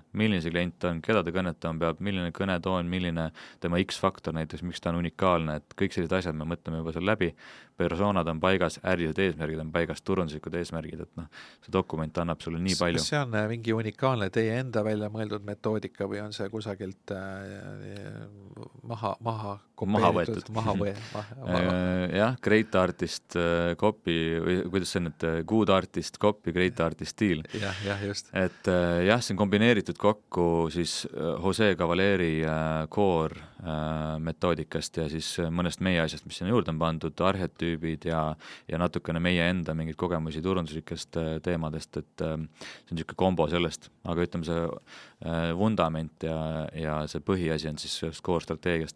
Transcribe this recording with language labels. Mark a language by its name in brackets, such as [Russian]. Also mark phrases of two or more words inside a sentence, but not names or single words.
[Estonian] Milline see klient on, keda ta kõnetama peab, milline kõnetoon, milline tema X-faktor näiteks, miks ta on unikaalne, kõik sellised asjad me mõtleme juba seal läbi, persoonad on paigas, ärilised eesmärgid on paigas, turunduslikud eesmärgid, et noh, see dokument annab sulle nii palju. Kas see on mingi unikaalne teie enda välja mõeldud metoodika või on see kusagilt maha kopeeritud? Jah, [English] great artist copy [Estonian] või kuidas see nüüd, [English] good artist copy, great artist [Estonian] stiil. Jah, just. Et jah, see on kombineeritud kokku siis Jose Cavaleri core metoodikast ja siis mõnest meie asjast, mis sinna juurde on pandud, arhetüübid ja natukene meie enda mingeid kogemusi turunduslikest teemadest, et see on niisugune kombo sellest, aga ütleme see vundament ja see põhiasi on siis core strateegiast.